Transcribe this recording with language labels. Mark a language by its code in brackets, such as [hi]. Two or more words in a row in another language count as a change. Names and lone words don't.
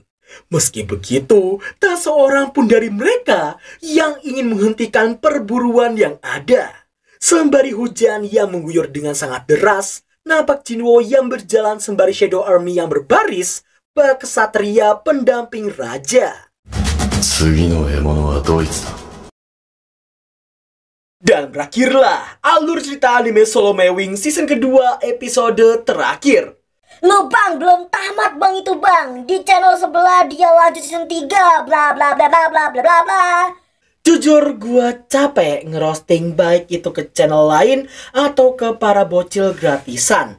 [id] Meski begitu, tak seorang pun dari mereka yang ingin menghentikan perburuan yang ada. Sembari hujan yang mengguyur dengan sangat deras, nampak Jinwoo yang berjalan sembari Shadow Army yang berbaris, bak kesatria pendamping raja. [ja] 次の獲物はドイツだ。 [id] Dan berakhirlah alur cerita anime Solo Mewing season kedua episode terakhir. Loh bang, belum tamat bang itu bang. Di channel sebelah dia lanjut season 3, bla bla bla bla bla bla bla bla. Jujur gua capek ngerosting baik itu ke channel lain atau ke para bocil gratisan.